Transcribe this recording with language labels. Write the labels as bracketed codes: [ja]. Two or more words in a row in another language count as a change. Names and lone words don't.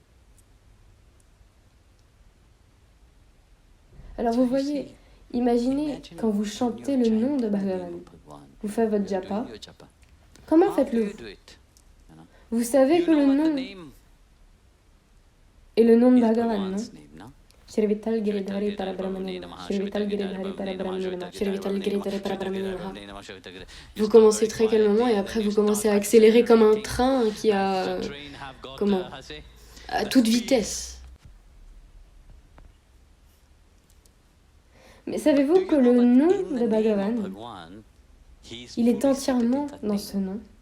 [fr] Alors vous voyez, imaginez quand vous chantez le nom de Bhagavan, vous faites votre japa. Comment faites-le? Vous savez que le nom est le nom de Bhagavan, non? [sa] श्रीविठ्ठल गिरिधारी परब्रह्मणे नमः श्रीविठ्ठल गिरिधारी परब्रह्मणे नमः. श्रीविठ्ठल गिरिधारी परब्रह्मणे नमः. [fr] Vous commencez très calmement et après vous commencez à accélérer comme un train qui a... à toute vitesse. Mais savez-vous que le nom de Bhagavan, il est entièrement dans ce nom?